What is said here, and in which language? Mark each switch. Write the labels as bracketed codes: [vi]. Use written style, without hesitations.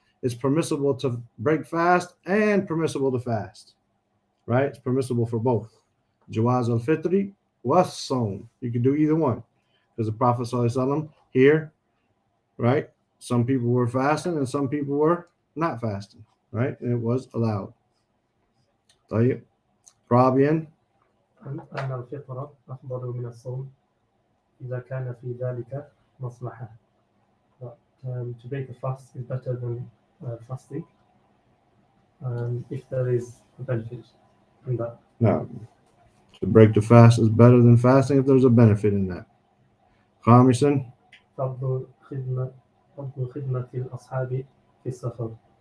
[en] It's permissible to break fast and permissible to fast, right? It's permissible for both. Jawaz al-Fitri was sown. You can do either one. Because the Prophet ﷺ here, right? Some people were fasting and some people were not fasting, right? And it was allowed. [ar] طيب. رابعا أن الفطرة أفضل من الصوم إذا كان في ذلك مصلحة. [en] To break the fast is better than fasting if there is a benefit in that. No. To break the fast is better than fasting if there's a benefit in that. [ar] خامسا فضل خدمة الأصحاب في السفر.